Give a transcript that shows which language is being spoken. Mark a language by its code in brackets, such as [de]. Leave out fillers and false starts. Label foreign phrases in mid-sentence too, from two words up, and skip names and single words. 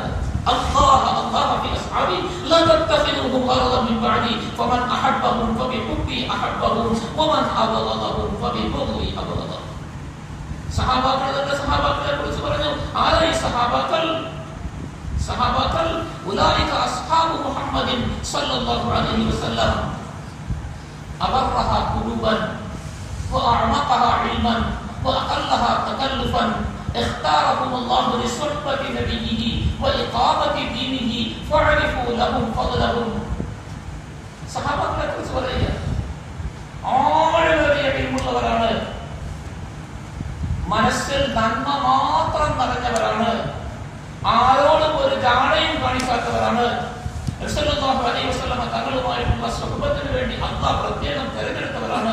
[ml] സഹാബാക്കളെ കുറിച്ച് പറഞ്ഞു. ആരാ ഈ സഹാബാക്കൾ? സഹാബാക്കൾ [ar] أولئك أصحاب محمد صلى الله عليه وسلم أبرها قلوبا وأعمقها علما وأقلها تكلفا اختارهم الله لصحبة نبيه وإقامة دينه فاعرفوا لهم فضلهم. [ml] സഹാബാക്കളെ കുറിച്ച് പറയുക, ആഴമേറിയ ഇൽമുള്ളവരാണ്, മനസ്സിൽ നന്മ മാത്രം നിറഞ്ഞവരാണ്, ആരോടും ഒരു ജാടയും കാണിക്കാത്തവരാണ്. റസൂലുള്ളാഹി അലൈഹി വസല്ലം തങ്ങളുമായിട്ടുള്ള സുഹബത്തിന് വേണ്ടി അല്ലാഹ് പ്രത്യേകം തിരഞ്ഞെടുത്തവരാണ്.